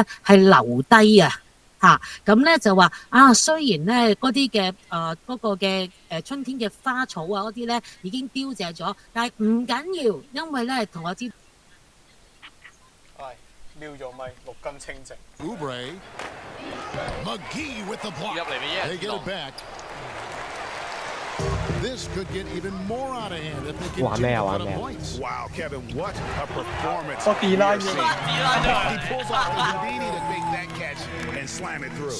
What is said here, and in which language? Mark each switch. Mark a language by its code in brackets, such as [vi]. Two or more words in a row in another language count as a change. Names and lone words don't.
[yue] 係留低啊！咁咧就話雖然咧嗰啲嘅嗰個嘅春天嘅花草啊嗰啲咧已經凋謝咗，但係唔緊要，因為咧同我知。瞄咗咪6斤清淨。 [en] Oubre. McGee with the block. They get it back. This could get even more out of hand if they continue to put up points. Wow, Kevin, what a performance. [yue] 我 D-line 咗。 [en] He pulls off a Houdini to make that catch and slam it through.